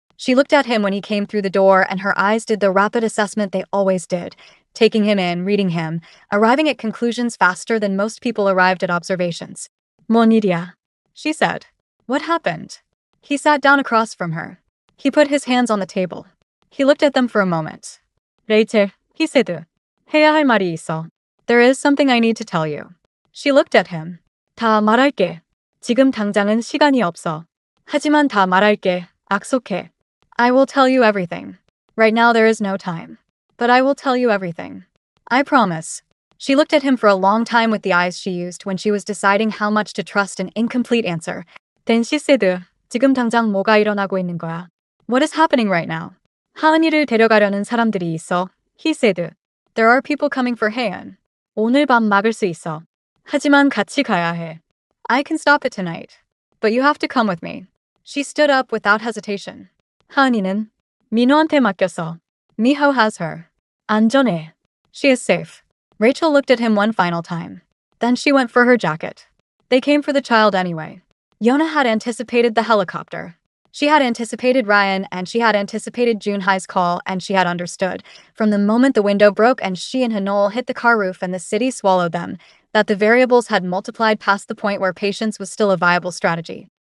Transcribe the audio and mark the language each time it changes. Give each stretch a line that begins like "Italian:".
English: She looked at him when he came through the door and her eyes did the rapid assessment they always did, taking him in, reading him, arriving at conclusions faster than most people arrived at observations.
Korean: 뭔 일이야?
English: She said. What happened? He sat down across from her. He put his hands on the table. He looked at them for a moment.
Korean: 레이첼,
English: he said.
Korean: 해야 할 말이 있어.
English: There is something I need to tell you. She looked at him.
Korean: 다 말할게. 지금 당장은 시간이 없어. 하지만 다 말할게. 약속해.
English: I will tell you everything. Right now there is no time. But I will tell you everything. I promise. She looked at him for a long time with the eyes she used when she was deciding how much to trust an incomplete answer. Then she said,
Korean: 지금 당장 뭐가 일어나고 있는 거야?
English: What is happening right now?
Korean: 하은이를 데려가려는 사람들이 있어.
English: He said. There are people coming for 혜연.
Korean: 오늘 밤 막을 수 있어. 하지만 같이 가야 해.
English: I can stop it tonight. But you have to come with me. She stood up without hesitation.
Korean: 하은이는 민호한테 맡겼어.
English: Miho has her.
Korean: 안전해.
English: She is safe. Rachel looked at him one final time. Then she went for her jacket. They came for the child anyway. Yona had anticipated the helicopter. She had anticipated Ryan and she had anticipated Junhai's call and she had understood, from the moment the window broke and she and Hanul hit the car roof and the city swallowed them, that the variables had multiplied past the point where patience was still a viable strategy.